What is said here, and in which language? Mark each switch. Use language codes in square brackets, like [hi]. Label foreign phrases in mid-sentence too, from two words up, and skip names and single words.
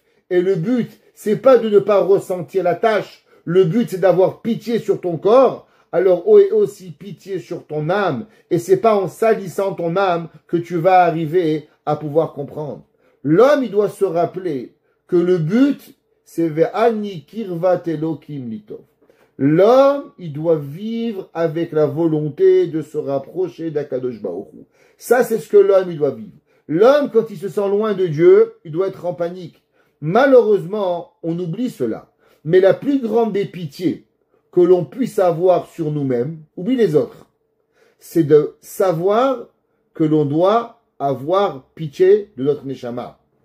[fr] Et le but, c'est pas de ne pas ressentir la tache. Le but, c'est d'avoir pitié sur ton corps. Alors, aie aussi pitié sur ton âme. Et c'est pas en salissant ton âme que tu vas arriver à pouvoir comprendre. L'homme, il doit se rappeler que le but, c'est [he] ואני קרבת אלוהים לי טוב. [fr] L'homme, il doit vivre avec la volonté de se rapprocher d' [he] הקדוש ברוך הוא. [fr] Ça, c'est ce que l'homme, il doit vivre. L'homme, quand il se sent loin de Dieu, il doit être en panique. Malheureusement, on oublie cela. Mais la plus grande des pitiés que l'on puisse avoir sur nous-mêmes, oublie les autres, c'est de savoir que l'on doit avoir pitié de notre Neshama.